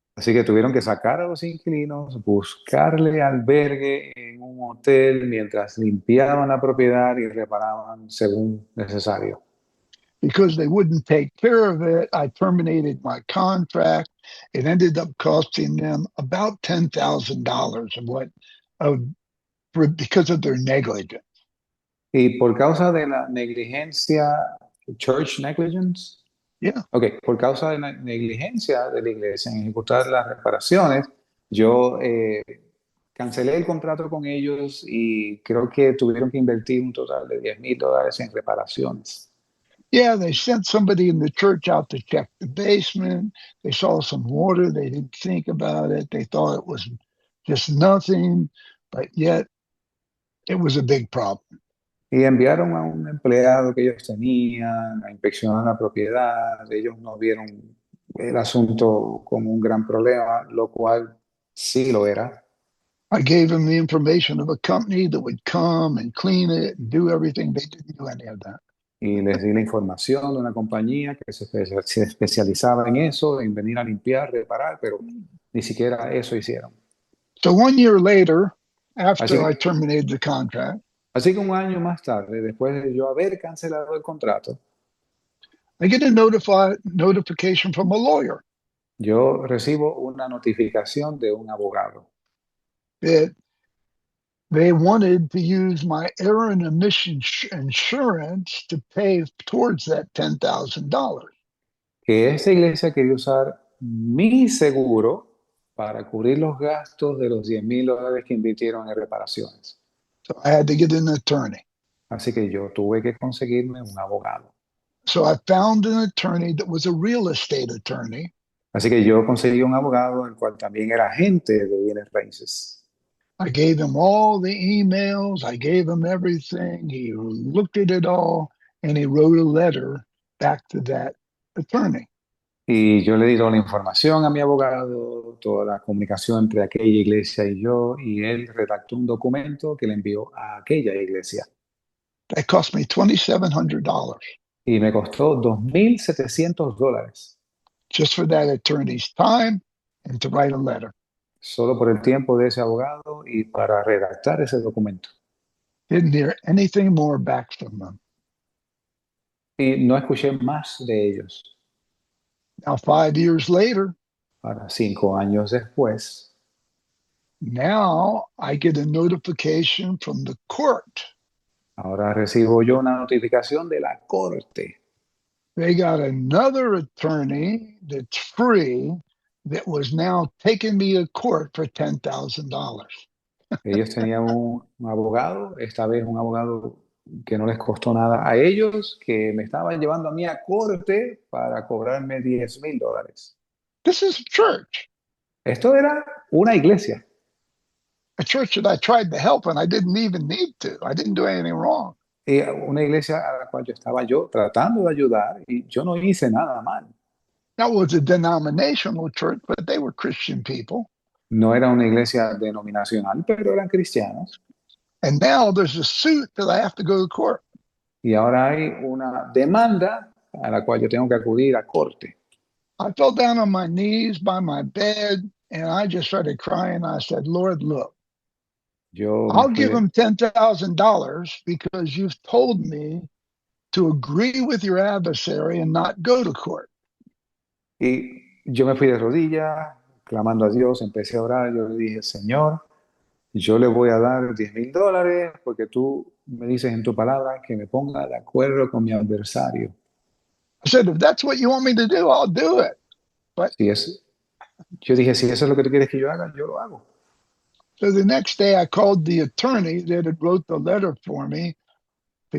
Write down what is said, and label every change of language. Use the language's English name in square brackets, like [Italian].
[Spanish] Así que tuvieron que sacar a los inquilinos, buscarle albergue en un hotel mientras limpiaban la propiedad y reparaban según necesario. [English] Because they wouldn't take care of it, I terminated my contract. It ended up costing them about $10,000 of what, because of their negligence. [Spanish] Y por causa de la negligencia, [English] church negligence, Yeah. [Spanish] ok, por causa de la negligencia de la iglesia en ejecutar las reparaciones, yo cancelé el contrato con ellos y creo que tuvieron que invertir un total de $10,000 en reparaciones. [English] Yeah, they sent somebody in the church out to check the basement. They saw some water. They didn't think about it. They thought it was just nothing, but yet it was a big problem. [Spanish] Y enviaron a un empleado que ellos tenían a inspeccionar la propiedad. Ellos no vieron el asunto como un gran problema, lo cual sí lo era. [English] I gave them the information of a company that would come and clean it and do everything. They didn't do any of that. [Spanish] Y les di la información de una compañía que se especializaba en eso, en venir a limpiar, reparar, pero ni siquiera eso hicieron. [English] So 1 year later, after [Spanish] Así [English] I [Spanish] que, [English] terminated the contract, [Spanish] así que un año más tarde, después de yo haber cancelado el contrato, [English] I get a notification from a lawyer [Spanish] yo recibo una notificación de un abogado [English] that they wanted to use my error and omission insurance to pay towards that $10,000. [Spanish] que esta iglesia quería usar mi seguro para cubrir los gastos de los $10,000 que invirtieron en reparaciones. [English] So I had to get an attorney. [Spanish] Así que yo tuve que conseguirme un abogado. [English] So I found an attorney that was a real estate attorney. [Spanish] Así que yo conseguí un abogado, el cual también era agente de bienes raíces. [English] I gave him all the emails. I gave him everything. He looked at it all and he wrote a letter back to that attorney. [Spanish] Y yo le di toda la información a mi abogado, toda la comunicación entre aquella iglesia y yo, y él redactó un documento que le envió a aquella iglesia. [English] That cost me $2,700 [Spanish] Y me costó $2,700 [English] just for that attorney's time and to write a letter. [Spanish] solo por el tiempo de ese abogado y para redactar ese documento. [English] Didn't hear anything more back from them. [Spanish] Y no escuché más de ellos. [English] Now, 5 years later, [Spanish] Ahora, 5 años después, [English] now I get a notification from the court. [Spanish] ahora recibo yo una notificación de la corte. [English] They got another attorney that's free that was now taking me to court for $10,000. [Spanish] Ellos tenían un abogado, esta vez un abogado que no les costó nada a ellos, que me estaban llevando a mí a corte para cobrarme $10,000. [English] This is [Spanish] Esto era una iglesia, [English] a church that I tried to help, and I didn't even need to. I didn't do anything wrong. [Spanish] una iglesia a la cual yo estaba yo tratando de ayudar y yo no hice nada mal. [English] Now, it was a denominational church, but they were Christian people. [Spanish] No era una iglesia denominacional, pero eran cristianos. [English] And now there's a suit that I have to go to court. [Spanish] Y ahora hay una demanda a la cual yo tengo que acudir a corte. [English] I fell down on my knees by my bed, and I just started crying. I said, Lord, look, [Spanish] Yo me [English] I'll [Spanish] fui [English] give [Spanish] de- [English] them $10,000 because you've told me to agree with your adversary and not go to court. [Spanish] y yo me fui de rodillas, clamando a Dios, empecé a orar, yo le dije, Señor, yo le voy a dar $10,000 porque tú me dices en tu palabra que me ponga de acuerdo con mi adversario. [English] I said, if that's what you want me to do, I'll do it. But [Spanish] Si es, yo dije, si eso es lo que tú quieres que yo haga, yo lo hago. [English] so the next day I called the attorney that had wrote the letter for me to